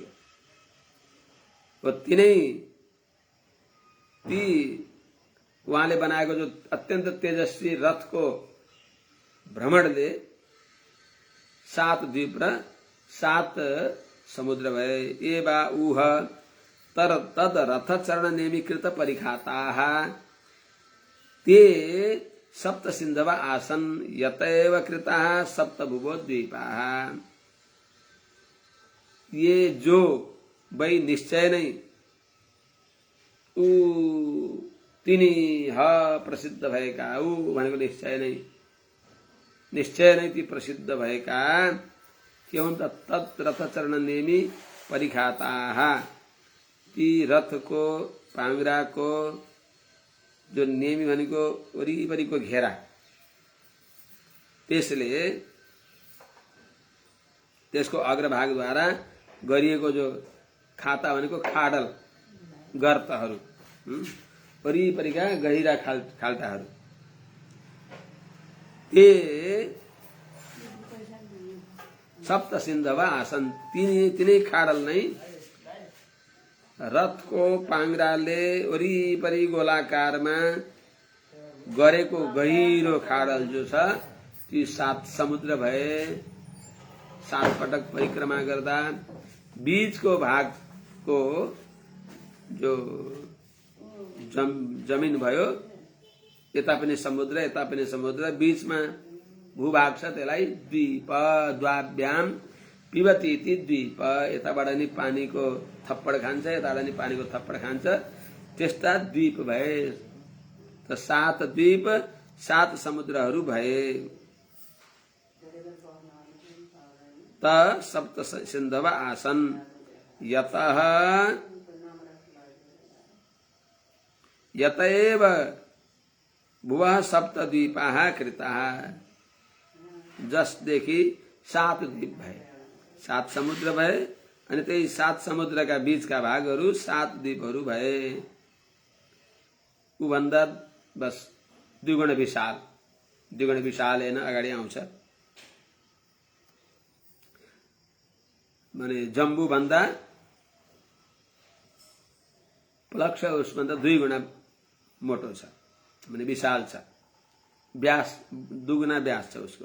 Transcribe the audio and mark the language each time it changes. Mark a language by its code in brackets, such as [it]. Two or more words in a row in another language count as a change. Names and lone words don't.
[ne] हो ती उहाँले बनाएको जो अत्यन्त तेजस्वी रथको भ्रमणले 7 द्वीप र 7 समुद्र भए। [sa] एवा ऊह तर तद रथ चरण नेमीकृत परिखाताः ते सप्त सिन्धव आसन यतैव कृताः सप्त भुवो द्वीपाः। [ne] ये जो वै निश्चय नै तिनी प्रसिद्ध भएका, भनेको निश्चय नै ती प्रसिद्ध भएका के हुन् त? [sa] तत् रथ चरण नेमी परिखाताः, [ne] ती रथको पाङ्ग्राको जो नेमी भनेको वरिपरिको घेरा, त्यसले त्यसको अग्रभागद्वारा गरिएको जो खाता भनेको खाडल गर्तहरू, वरिपरिका गहिरा खाल्टाहरू, [sa] ते सप्त सिन्धव आसन, [ne] तिनै खाडल नै रथको पाङ्ग्राले वरिपरि गोलाकारमा गरेको गहिरो खाडल जो छ, ती 7 समुद्र भए। 7 पटक परिक्रमा गर्दा बीचको भागको जो जमिन भयो, यता पनि समुद्र यता पनि समुद्र, बीचमा भूभाग छ, त्यसलाई द्वीप [sa] द्वाभ्याम पिबती इति द्वीप। [ne] यताबाट नि पानीको थप्पड खान्छ, यताबाट नि पानीको थप्पड खान्छ, त्यस्ता द्वीप भए। त 7 द्वीप 7 समुद्रहरू भए। [sa] त सप्त सिन्धव आसन यतः यतएव भुवः सप्त द्वीपाः कृताः। [ne] जसदेखि 7 द्वीप भए, 7 समुद्र भए, अनि त्यही 7 समुद्रका बीचका भागहरू 7 द्वीपहरू भए। उभन्दा बस द्विगुण विशाल हेर्न अगाडि आउँछ। माने जम्बू भन्दा प्लक्ष उसभन्दा 2 गुणा मोटो छ, माने विशाल छ, व्यास 2 गुणा व्यास छ उसको।